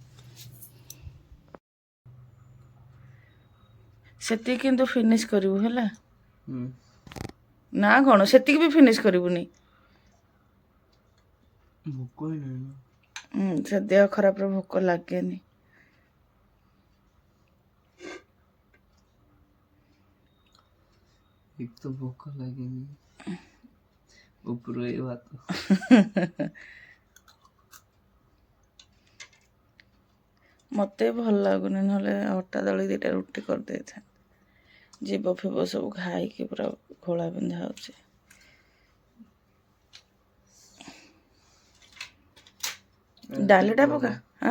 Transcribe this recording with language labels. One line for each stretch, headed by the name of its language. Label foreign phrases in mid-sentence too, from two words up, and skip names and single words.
Odia: ସେତିକି କିନ୍ତୁ ଫିନିଶ୍ କରିବୁ ହେଲା ନା। କ'ଣ ସେତିକି ବି ଫିନିଶ୍ କରିବୁନି? ସେ ଦେହ ଖରାପରେ ଭୋକ ଲାଗେନି।
Hindi: एक तो भूख लगेगी ऊपर ये बात
Odia: ମତେ ଭଲ ଲାଗୁନି, ନହେଲେ ଅଟା ଦଳି ଦୁଇଟା ରୁଟି କରିଦେଇଥାନ୍ତି। ଜୀବ ଫିବ ସବୁ ଖାଇକି ପୁରା ଘୋଳା ବିନ୍ଧା ହେଉଛି। ଡାଲିଟା ପକା। ହଁ